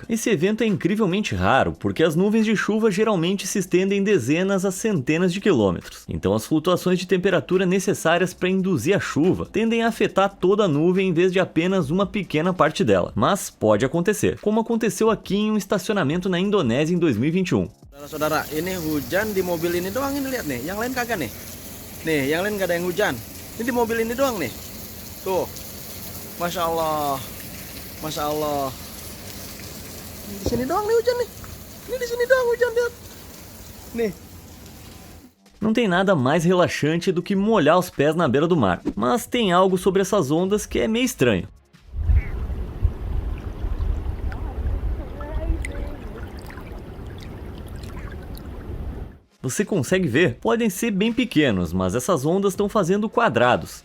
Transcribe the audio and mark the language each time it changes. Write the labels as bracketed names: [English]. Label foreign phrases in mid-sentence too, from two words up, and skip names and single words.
[Portuguese] Esse evento é incrivelmente raro, porque as nuvens de chuva geralmente se estendem dezenas a centenas de quilômetros. Então as flutuações de temperatura necessárias para induzir a chuva tendem a afetar toda a nuvem em vez de apenas uma pequena parte dela. Mas pode acontecer, como aconteceu aqui em um estacionamento na Indonésia em 2021. [Indonesian] Saudara, ini hujan di mobil ini doang, ini lihat nih, yang lain kagak nih. Nih, yang lain gak ada yang hujan. Ini di mobil ini doang nih. [Arabic] Tuh. ما شاء الله. ما شاء الله. [Indonesian] Di sini doang nih hujan nih. Ini di sini doang hujan, lihat. Nih. [Portuguese] Não tem nada mais relaxante do que molhar os pés na beira do mar, mas tem algo sobre essas ondas que é meio estranho. Você consegue ver? Podem ser bem pequenos, mas essas ondas estão fazendo quadrados.